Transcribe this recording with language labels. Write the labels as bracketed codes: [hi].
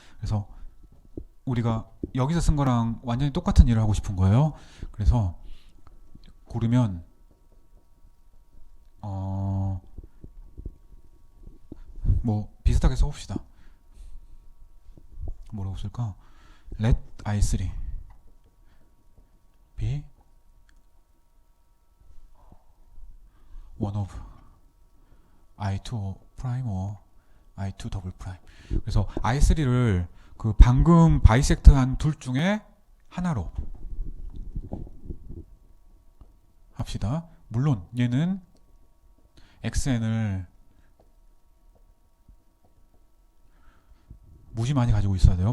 [ko] 그래서 우리가 여기서 쓴 거랑 완전히 똑같은 일을 하고 싶은 거예요. 그래서 고르면 뭐 비슷하게 써봅시다. 뭐라고 쓸까? [en] let i3 be one of i2 prime or i2 [ko] 더블 프라임. 그래서 i3를 그 방금 바이섹트한 둘 중에 하나로 합시다. 물론 얘는 xn을 무지 많이 가지고 있어야 돼요.